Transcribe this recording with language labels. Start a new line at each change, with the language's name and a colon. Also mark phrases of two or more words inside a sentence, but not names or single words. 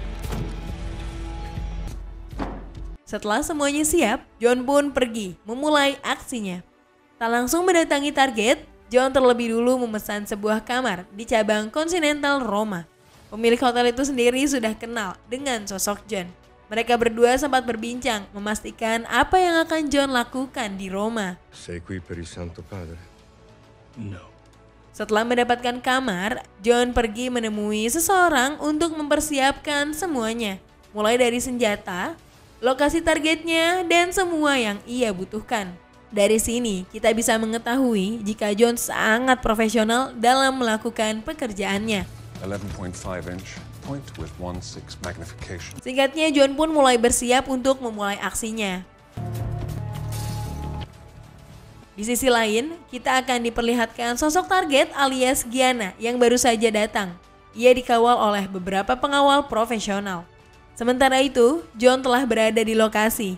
Indonesian: Setelah semuanya siap, John pun pergi memulai aksinya. Tak langsung mendatangi target, John terlebih dulu memesan sebuah kamar di cabang Continental Roma. Pemilik hotel itu sendiri sudah kenal dengan sosok John. Mereka berdua sempat berbincang memastikan apa yang akan John lakukan di Roma.
Italian: Sei qui per il Santo Padre? No.
Indonesian: Setelah mendapatkan kamar, John pergi menemui seseorang untuk mempersiapkan semuanya. Mulai dari senjata, lokasi targetnya, dan semua yang ia butuhkan. Dari sini, kita bisa mengetahui jika John sangat profesional dalam melakukan pekerjaannya.
English: 11.5 inch, point with 1.6 magnification.
Indonesian: Singkatnya, John pun mulai bersiap untuk memulai aksinya. Di sisi lain, kita akan diperlihatkan sosok target alias Gianna yang baru saja datang. Ia dikawal oleh beberapa pengawal profesional. Sementara itu, John telah berada di lokasi.